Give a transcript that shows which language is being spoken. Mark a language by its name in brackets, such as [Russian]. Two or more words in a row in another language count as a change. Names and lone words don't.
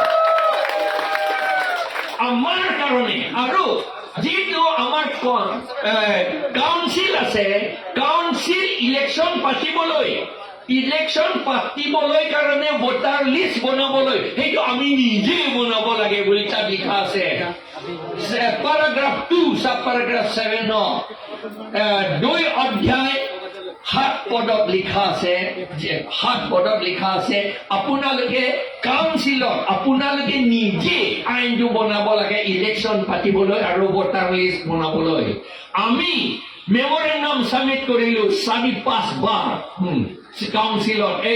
[Assamese] আমাৰ কাৰণে আৰু যিটো আমাৰ কাউন্সিল আছে [English] council election [Assamese] পাতিবলৈ কাৰণে [English] voter list [Assamese] বনাবলৈ সেইটো আমি নিজে বনাব লাগে বুলি তাত লিখা আছে [English] paragraph 2 sub paragraph [Assamese] 7 2 অধ্যায় 7 পদত লিখা আছে আপোনালোকে কাউন্সিলত আপোনালোকে নিজে আইনটো বনাব লাগে ইলেকশ্যন পাতিবলৈ আৰু [English] voter list [Assamese] বনাবলৈ আমি [English] memorandum submit [Assamese] কৰিলো 4-5 বাৰ কাউন্সিলত এই